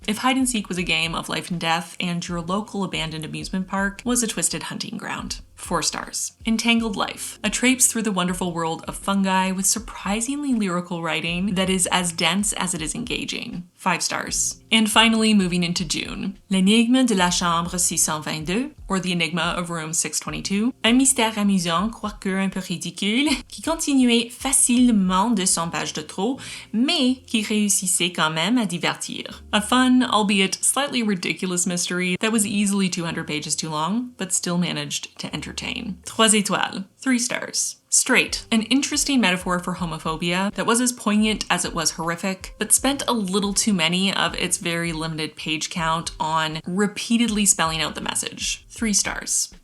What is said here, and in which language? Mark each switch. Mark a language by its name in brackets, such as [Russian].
[English] If hide and seek was a game of life and death and your local abandoned amusement park was a twisted hunting ground. 4 stars. Entangled Life. A traipse through the wonderful world of fungi with surprisingly lyrical writing that is as dense as it is engaging. 5 stars. And finally, moving into June. L'énigme de la chambre 622, or The Enigma of Room 622. [French] Un mystère amusant, quoique un peu ridicule, qui continuait facilement de 100 pages de trop, mais qui réussissait quand même à divertir. [English] A fun, albeit slightly ridiculous mystery that was easily 200 pages too long, but still managed to entertain. [French] 3 étoiles, [English] 3 stars. Straight, an interesting metaphor for homophobia that was as poignant as it was horrific, but spent a little too many of its very limited page count on repeatedly spelling out the message. 3 stars.